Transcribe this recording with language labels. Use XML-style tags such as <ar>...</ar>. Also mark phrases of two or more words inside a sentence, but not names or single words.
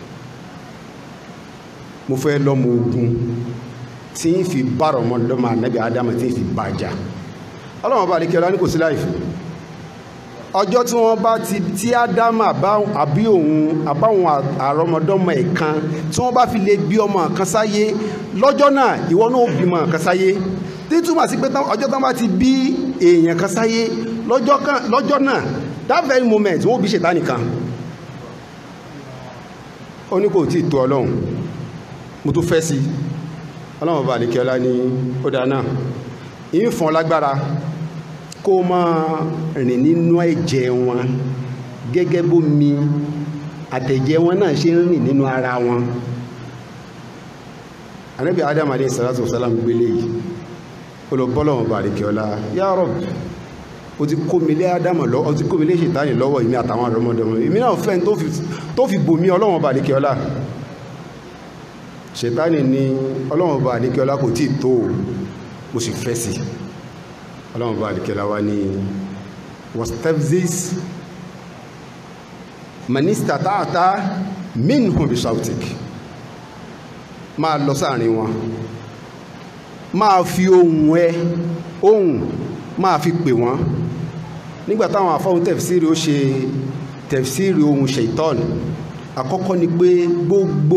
<yo>mo fẹ́ lọ́mọ ogun tí ń fi bára ọmọ lọ́mọ ànábì Ádámù tí ń fi bàjá Ọlọ́run bá lékè ọlá ní kò sí láìfì ọjọ́ tí wọ́n bá ti tí Ádámù àbí òun àbáwọn àrọmọdọ́mọ ẹ̀kan tí wọ́n bá fi lè bí ọmọ kan sáyé lọ́jọ́ náà ìwọ náà bímọ kan sáyé tí túmọ̀ sí pé ọjọ́ tán bá ti bí èèyàn kan sáyé lọ́jọ́ náà</yo> <en>that very moment</en> <yo>wọ́n bí Ṣẹ̀tánì kan ó ní kò tí ì tó Ọlọ́run mo tún fẹ́ sí Ọlọ́run bá lékè ọlá ní ó dáa náà ìfọ̀n lágbára kó máa rìn nínú ẹ̀jẹ̀ wọn gẹ́gẹ́ bó mi àtẹ̀jẹ̀ wọn náà ṣe ń rìn nínú ara wọn Ànábì Adam</yo> <ar>عليه الصلاة والسلام</ar> <yo>gbélé yìí olùbọ́lọ́wọ̀n bá lékè ọlá</yo> <ar>يا رب</ar> <yo>ó ti kó mi lé Ádámù lọ́wọ́ ó ti kó mi lé Ṣẹ̀tánì lọ́wọ́ ìmí àtàwọn àrọ́mọdọ́mọ èmi náà fẹ́ tó fi bò mí Ọlọ́run bá lékè ọlá Ṣẹ̀tánì ní Ọlọ́run bá lékè ọlá kò tí ì tó mo sì fẹ́ sí Ọlọ́run bá lékè ọlá wá ní</yo> <ar>واستفزز من استطعت منهم بصوتك</ar> <yo>máa lọ sáàrin wọn máa fi ohun máa fi pè wọ́n nígbà táwọn àfọ́hún tafsiri ó ṣe tafsiri ohun shaitan àkọ́kọ́ ni pé gbogbo</yo>